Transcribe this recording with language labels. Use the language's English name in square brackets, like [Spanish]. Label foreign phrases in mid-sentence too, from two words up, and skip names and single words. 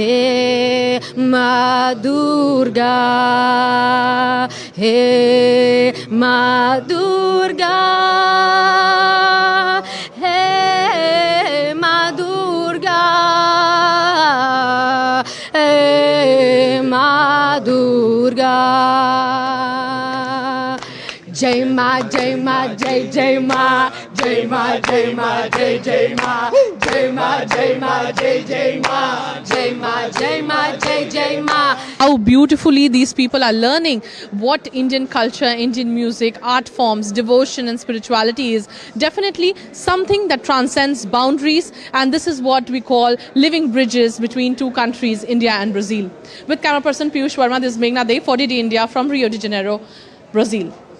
[Hindi] मा दुर्गा, मा दुर्गा, मा दुर्गा, मा दुर्गा. जय मा, जय मा, जय जय मा, जय मा, जय मा, जय जय मा, जय मा, जय मा, जय जय मा, जय मा, जय मा, जय जय मा. [English] How beautifully these people are learning what Indian culture, Indian music, art forms, devotion and spirituality is. Definitely something that transcends boundaries, and this is what we call living bridges between two countries, India and Brazil. With camera person Piyush Verma, this is Meghna Dey for DD India from Rio de Janeiro, Brazil.